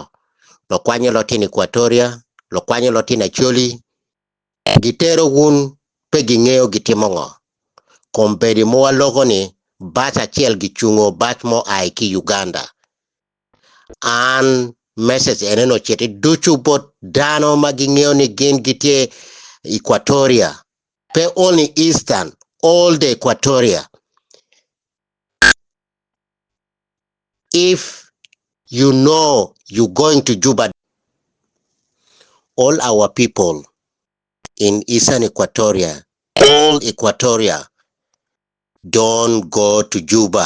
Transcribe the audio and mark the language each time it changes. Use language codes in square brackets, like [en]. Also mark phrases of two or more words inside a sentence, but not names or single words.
[ach] Lo kwanyo lotin Equatoria, lo kwanyo lotin Acholi, gitero gun pe ging'eyo gitimo ng'o. Kompedi mowa logo ni bat achiel gichungo bat mo aiki Uganda. An message eneno chete duchu bot dano ma ging'eyo ni gin gitie Equatoria. [en] Pe only Eastern, all the Equatoria. If you know you're going to Juba, all our people in Eastern Equatoria, all Equatoria, don't go to Juba.